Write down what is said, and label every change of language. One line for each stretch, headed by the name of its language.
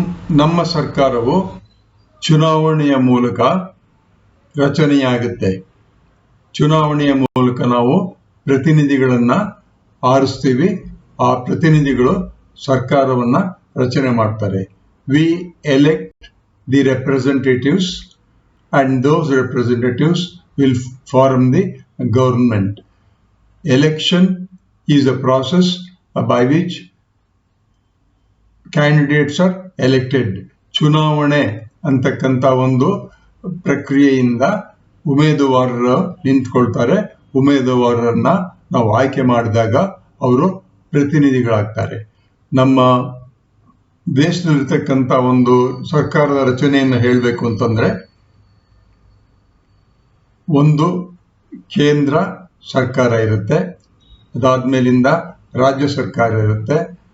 Kannada: ನಮ್ಮ ಸರ್ಕಾರವು ಚುನಾವಣೆಯ ಮೂಲಕ ರಚನೆಯಾಗುತ್ತೆ. ಚುನಾವಣೆಯ ಮೂಲಕ ನಾವು ಪ್ರತಿನಿಧಿಗಳನ್ನ ಆರಿಸ್ತೀವಿ. ಆ ಪ್ರತಿನಿಧಿಗಳು ಸರ್ಕಾರವನ್ನ ರಚನೆ ಮಾಡ್ತಾರೆ.
English: We elect the representatives and those representatives will form the government. Election is a process by which candidates are elected.
Kannada: ಚುನಾವಣೆ ಅಂತಕ್ಕಂಥ ಒಂದು ಪ್ರಕ್ರಿಯೆಯಿಂದ ಉಮೇದುವಾರರು ನಿಂತ್ಕೊಳ್ತಾರೆ. ಉಮೇದುವಾರರನ್ನ ನಾವು ಆಯ್ಕೆ ಮಾಡಿದಾಗ ಅವರು ಪ್ರತಿನಿಧಿಗಳಾಗ್ತಾರೆ. ನಮ್ಮ ದೇಶದಲ್ಲಿರ್ತಕ್ಕಂಥ ಒಂದು ಸರ್ಕಾರದ ರಚನೆಯನ್ನು ಹೇಳಬೇಕು ಅಂತಂದ್ರೆ, ಒಂದು ಕೇಂದ್ರ ಸರ್ಕಾರ ಇರುತ್ತೆ, ಅದಾದ್ಮೇಲಿಂದ ರಾಜ್ಯ ಸರ್ಕಾರ ಇರುತ್ತೆ.